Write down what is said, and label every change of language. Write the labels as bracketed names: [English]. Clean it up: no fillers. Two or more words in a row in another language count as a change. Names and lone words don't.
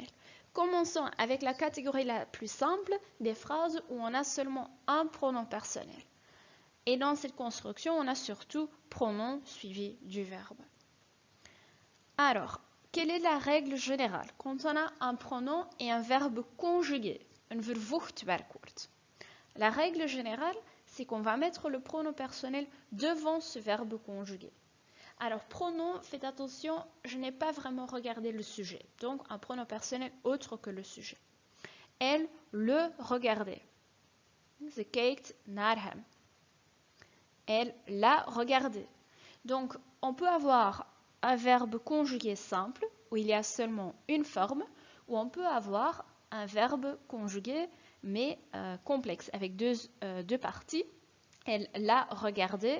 [French] Commençons avec la catégorie la plus simple, des phrases où on a seulement un pronom personnel. Et dans cette construction, on a surtout pronom suivi du verbe. Alors, quelle est la règle générale quand on a un pronom et un verbe conjugué, un [Dutch] vervoegd werkwoord? [French] La règle générale, c'est qu'on va mettre le pronom personnel devant ce verbe conjugué. Alors, pronom, faites attention, je n'ai pas vraiment regardé le sujet. Donc, un pronom personnel autre que le sujet. Elle le regardait. [Dutch] Ze kijkt naar hem. [French] Elle l'a regardé. Donc, on peut avoir un verbe conjugué simple, où il y a seulement une forme, ou on peut avoir un verbe conjugué, mais complexe, avec deux parties. Elle l'a regardé.